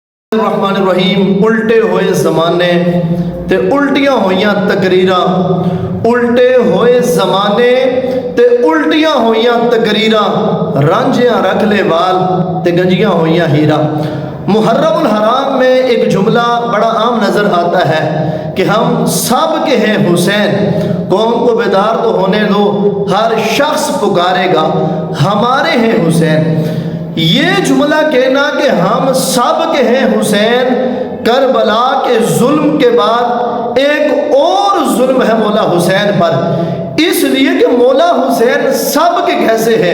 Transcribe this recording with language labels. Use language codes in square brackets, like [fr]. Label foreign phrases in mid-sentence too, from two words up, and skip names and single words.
[ar] الرحمن الرحیم [pa] الٹے ہوئے زمانے تے الٹیاں ہوئیاں تقریراں، الٹے ہوئے زمانے تے الٹیاں ہوئیاں تقریراں، رانجیاں رکھ لے وال تے گنجیاں ہوئیاں ہیرا۔ [ur] محرم الحرام میں ایک جملہ بڑا عام نظر آتا ہے کہ ہم سب کے ہیں حسین، قوم کو بیدار تو ہونے دو، ہر شخص پکارے گا ہمارے ہیں حسین۔ یہ جملہ کہنا کہ ہم سب کے ہیں حسین، کربلا کے ظلم کے بعد ایک اور ظلم ہے مولا حسین پر، اس لیے کہ مولا حسین سب کے کیسے ہیں؟